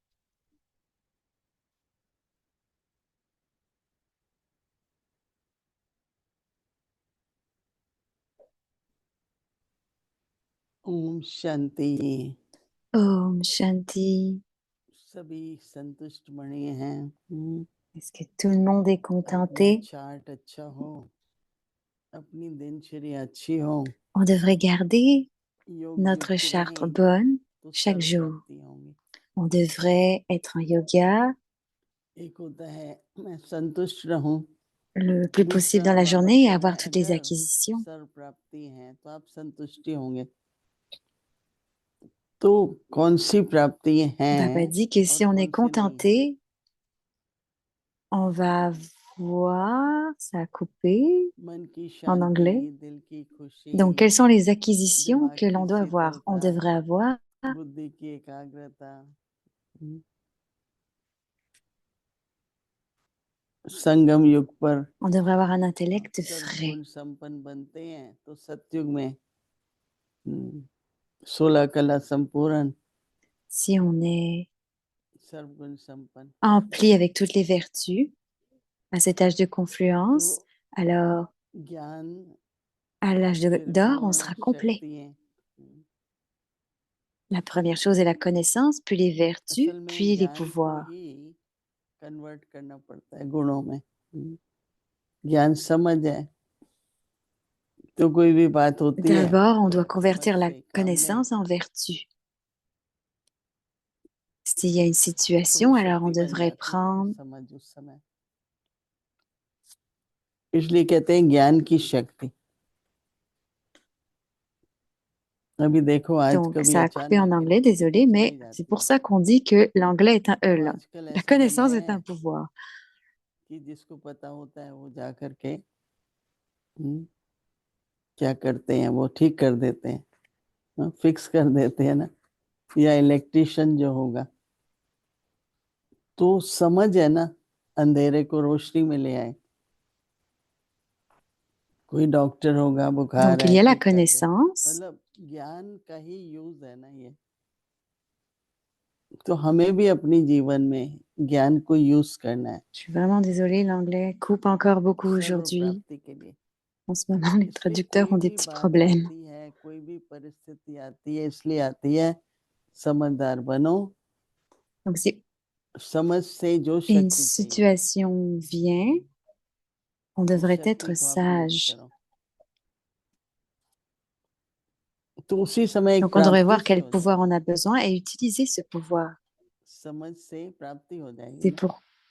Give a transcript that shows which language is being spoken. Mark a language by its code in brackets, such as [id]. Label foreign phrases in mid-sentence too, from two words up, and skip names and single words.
[hi] ओम शांति। ओम शांति. सभी संतुष्ट बने हैं। [fr] Est-ce que tout le monde est contenté? [hi] चार्ट अच्छा हो, अपनी दिनचर्या अच्छी हो, [fr] On devrait garder [hi] योग [fr] notre [hi] युक्त [fr] charte [hi] रहें, [fr] bonne [hi] तो [fr] chaque [hi] सर्व [fr] jour. [hi] प्राप्ति होंगी। [fr] On devrait être en yoga [hi] एक होता है मैं संतुष्ट रहूं, [fr] le plus possible dans la journée et avoir toutes les acquisitions. [hi] सर्व प्राप्ति है तो आप संतुष्टि होंगे। तो कौन सी प्राप्ति Baba है [fr] dit que si on est contenté, on va voir, ça a coupé en anglais. Donc, quelles sont les acquisitions que l'on doit avoir? On devrait avoir [hi] बुद्धि की एकाग्रता, संगम युग पर [fr] on devrait avoir un intellect frais. [hi] संपन्न बनते हैं तो सतयुग में 16 कला संपूर्ण, [fr] Si on est [hi] सर्वगुण संपन्न, [fr] empli avec toutes les vertus à cet âge de confluence, alors [hi] ज्ञान [fr] à l'âge d'or, on sera complet. La première chose est la connaissance, puis les vertus, puis les pouvoirs. [hi] कन्वर्ट करना पड़ता है गुणों में। ज्ञान समझ है तो कोई भी बात होती है, [fr] D'abord, on doit convertir la connaissance en vertu. S'il y a une situation, alors on devrait prendre [hi] समझ उस समय, इसलिए कहते हैं ज्ञान की शक्ति। अभी देखो आज [fr] Donc, [hi] कभी [fr] ça a coupé en anglais, désolé, mais c'est pour ça qu'on dit que l'anglais est un E là. La connaissance est un pouvoir. [hi] कि जिसको पता होता है वो जा करके क्या करते हैं, वो ठीक कर देते हैं, फिक्स कर देते हैं ना, या इलेक्ट्रिशियन जो होगा तो समझ है ना, अंधेरे को रोशनी में ले आए। कोई डॉक्टर होगा, बुखार [fr] Donc, il y a la connaissance. [hi] मतलब ज्ञान का ही यूज है ना ये। तो हमें भी अपनी जीवन में ज्ञान को यूज करना है। [fr] Je suis vraiment désolée, l'anglais coupe encore beaucoup aujourd'hui. En ce moment, les traducteurs ont des petits problèmes. [hi] कोई भी परिस्थिति आती है इसलिए आती है समझदार बनो। [fr] Donc, si [hi] समझ से जो [fr] une [hi] शक्ति [fr] situation vient, on devrait être sage. Donc, on devrait voir quel pouvoir on a besoin et utiliser ce pouvoir. C'est pour...